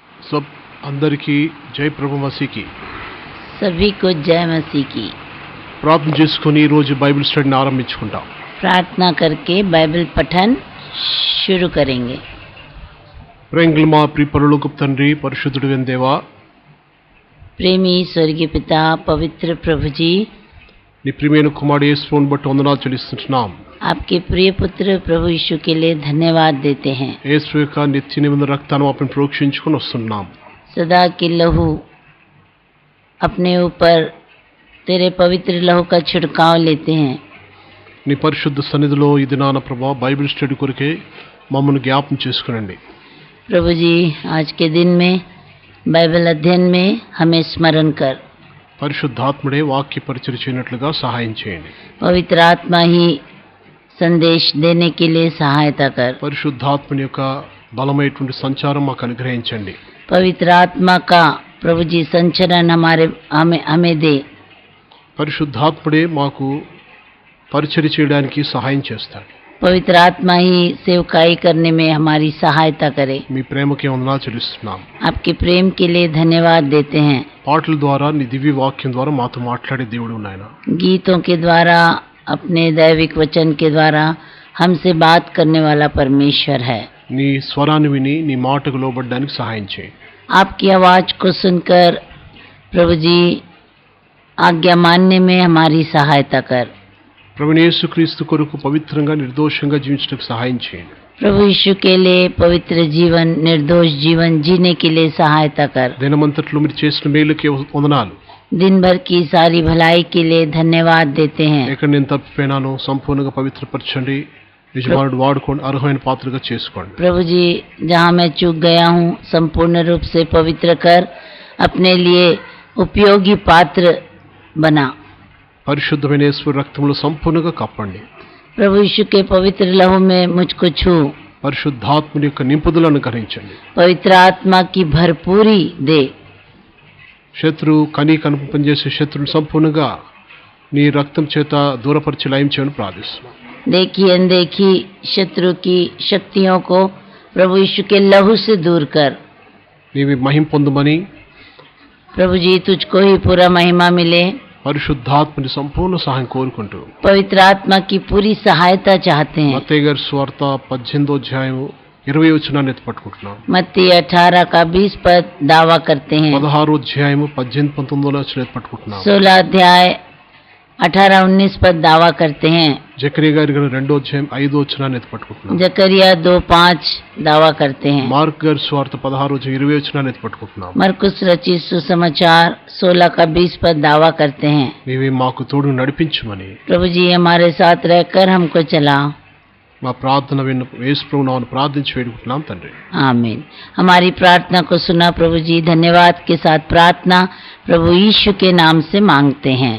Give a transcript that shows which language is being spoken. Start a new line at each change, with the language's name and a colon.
Telugu: सब అందరికీ జై ప్రభు మసీకి.
Hindi: सभी को जय मसीह की.
Telugu: ప్రార్థన చేసుకుని ఈ రోజు బైబిల్ స్టడీని ఆరంభించుకుంటాం.
Hindi: प्रार्थना करके बाइबल पठन शुरू करेंगे.
Telugu: ప్రేంగుల మా ప్రియ పరలోకపు తండ్రి, పరిశుద్ధుడు అయిన దేవా,
Hindi: प्रेमी स्वर्गीय पिता पवित्र प्रभु जी,
Telugu: నీ ప్రియమైన కుమారుడు యేసుని బట్టి వందనాలు చెల్లిస్తున్నాం.
Hindi: आपके प्रिय पुत्र प्रभु यीशु के लिए धन्यवाद देते हैं.
Telugu: యేసు యొక్క నిత్య నిబంధన రక్తాన్ని आपण ప్రోక్షించుకొని వస్తున్నాం.
Hindi: सदा के लहू अपने ऊपर तेरे पवित्र लहू का छिड़काव लेते हैं.
Telugu: నీ పరిశుద్ధ సన్నిధిలో ఈ దినాన ప్రభా బైబిల్ స్టడీ కొరకే మమ్మల్ని జ్ఞాపకం చేసుకునండి.
Hindi: प्रभु जी, आज के दिन में बाइबल अध्ययन में हमें स्मरण कर.
Telugu: పరిశుద్ధాత్ముడే వాక్య పరిచయం చేయనట్లుగా సహాయం చేయండి.
Hindi: पवित्र आत्मा ही संदेश देने के लिए सहायता कर.
Telugu: పరిశుద్ధాత్మని యొక్క బలమైనటువంటి సంచారం మాకు అనుగ్రహించండి.
Hindi: पवित्र आत्मा का प्रभु जी संचरण हमें दे.
Telugu: పరిశుద్ధాత్ముడే మాకు పరిచయం చేయడానికి సహాయం చేస్తాడు.
Hindi: पवित्र आत्मा ही सेवकाई करने में हमारी सहायता करे.
Telugu: మీ ప్రేమకి వందనాలు చెల్లిస్తున్నాం.
Hindi: आपके प्रेम के लिए धन्यवाद देते हैं.
Telugu: పాటల ద్వారా నీ దివ్య వాక్యం ద్వారా మాతో మాట్లాడే దేవుడు నాయన.
Hindi: गीतों के द्वारा, अपने दैविक वचन के द्वारा हमसे बात करने वाला परमेश्वर है.
Telugu: నీ స్వరాన్ని విని నీ మాటకు లోబడడానికి సహాయం చేయి.
Hindi: आपकी आवाज को सुनकर प्रभु जी आज्ञा मानने में हमारी सहायता कर.
Telugu: ప్రభువైన యేసుక్రీస్తు కొరకు పవిత్రంగా నిర్దోషంగా జీవించడానికి సహాయం చేయండి.
Hindi: प्रभु यीशु के लिए पवित्र जीवन, निर्दोष जीवन जीने के लिए सहायता कर.
Telugu: దినమంతట్లో మీరు చేసిన మేలుకే వందనాలు.
Hindi: दिन भर की सारी भलाई के लिए धन्यवाद देते हैं.
Telugu: ఎక్కడ నేను తప్పిపోయినానో సంపూర్ణంగా పవిత్రపరచండి. యజమానుడు వాడుకోండి, అర్హమైన పాత్రగా చేసుకోండి.
Hindi: प्रभु जी, जहाँ मैं चूक गया हूँ संपूर्ण रूप से पवित्र कर, अपने लिए उपयोगी पात्र बना.
Telugu: పరిశుద్ధమైన యేసు రక్తంలో సంపూర్ణంగా కప్పండి.
Hindi: प्रभु यीशु के पवित्र लहू में मुझको छू.
Telugu: పరిశుద్ధాత్మని యొక్క నింపుదలను అనుగ్రహించండి.
Hindi: पवित्र आत्मा की भरपूरी दे.
Telugu: శత్రువు కనుపు పనిచేసే శత్రువుని సంపూర్ణంగా నీ రక్తం చేత దూరపరిచి లయం చేయని ప్రార్థిస్తున్నాం.
Hindi: देखी अनदेखी शत्रु की शक्तियों को प्रभु यीशु के लहू से दूर कर.
Telugu: నీవి మహిమ పొందమని,
Hindi: प्रभु जी तुझको ही पूरा महिमा मिले.
Telugu: పరిశుద్ధాత్మని సంపూర్ణ సహాయం కోరుకుంటూ
Hindi: पवित्र आत्मा की पूरी सहायता चाहते हैं.
Telugu: మత్తయి గారి సువార్త 18వ అధ్యాయం 20వ వచనాన్ని ఎత్తి పట్టుకుంటున్నాం.
Hindi: मत्ती 18 का 20 पद दावा करते हैं.
Telugu: 16వ అధ్యాయం 18, 19వ వచనం ఎత్తి పట్టుకుంటున్నాం.
Hindi: 16 अध्याय 18, 19 पद दावा करते हैं.
Telugu: జకరియా గారి 2వ అధ్యాయం 5వ వచనాన్ని ఎత్తి పట్టుకుంటున్నాం.
Hindi: जकरिया 2:5 दावा करते हैं.
Telugu: మార్క్ గారి సువార్త 16వ అధ్యాయం 20వ వచనాన్ని ఎత్తి పట్టుకుంటున్నాం.
Hindi: मरकुस रचित सुसमाचार 16 का 20 पद दावा करते हैं.
Telugu: నీవే మాకు తోడు నడిపించమని
Hindi: प्रभु जी हमारे साथ रहकर हमको चला.
Telugu: మా ప్రార్థన విన్న యేసు ప్రభు నామమున ప్రార్థించి వేడుకుంటున్నాం తండ్రి.
Hindi: आमीन. हमारी प्रार्थना को सुना प्रभु जी. धन्यवाद के साथ प्रार्थना प्रभु यीशु के नाम से मांगते हैं.